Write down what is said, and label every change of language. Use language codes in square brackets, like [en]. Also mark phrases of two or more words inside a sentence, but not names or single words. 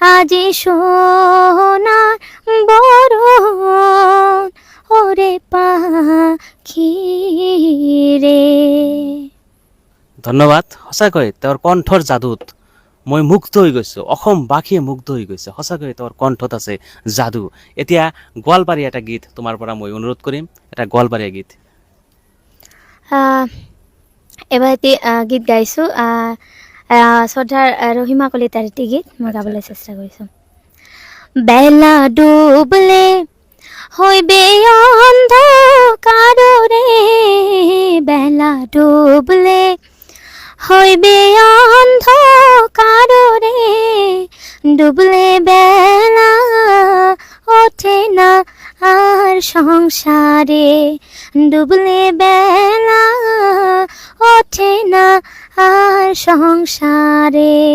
[bn] যে সোনার বরণ ওরে পাখি রে। [as] ধন্যবাদ। সঁচাকৈ তেওঁৰ কণ্ঠৰ যাদুত মই মুগ্ধ হৈ গৈছোঁ, অসমবাসীয়ে মুগ্ধ হৈ গৈছে। সঁচাকৈ তেওঁৰ কণ্ঠত আছে যাদু। এতিয়া গোৱালপাৰীয়া এটা গীত তোমাৰ পৰা মই অনুৰোধ কৰিম, এটা গোৱালপাৰীয়া গীত। আহ, এবাৰ এটি গীত গাইছোঁ, শ্ৰদ্ধাৰ ৰহিমা কলিতাৰ এটি গীত মই গাবলৈ চেষ্টা কৰিছোঁ। [bn] বেলা ডুবলে হইবে অন্ধকারে, বেলা ডুবলে হইবে অন্ধকারে, ডুবলে বেলা ওঠে না আর সংসারে, ডুবলে বেলা ওঠে না আর সংসারে।